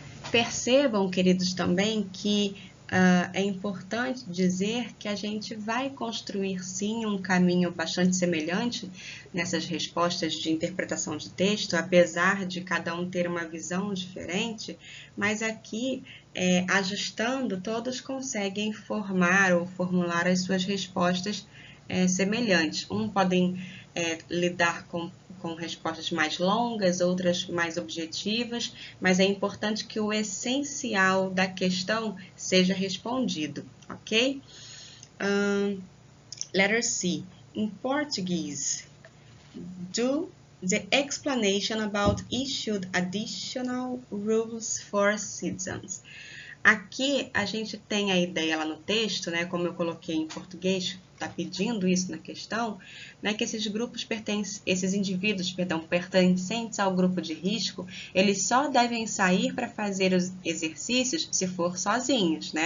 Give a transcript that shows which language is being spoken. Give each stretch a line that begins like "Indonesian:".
Portuguese: Percebam, queridos, também que é importante dizer que a gente vai construir sim um caminho bastante semelhante nessas respostas de interpretação de texto, apesar de cada um ter uma visão diferente, mas aqui, ajustando, todos conseguem formar ou formular as suas respostas semelhantes. Podem lidar com respostas mais longas, outras mais objetivas, mas é importante que o essencial da questão seja respondido, ok?
English: Letter C. In Portuguese, do the explanation about issued additional rules for citizens.
Portuguese: Aqui a gente tem a ideia lá no texto, né, como eu coloquei em português, está pedindo isso na questão, né, que esses indivíduos pertencentes ao grupo de risco, eles só devem sair para fazer os exercícios se for sozinhos, né?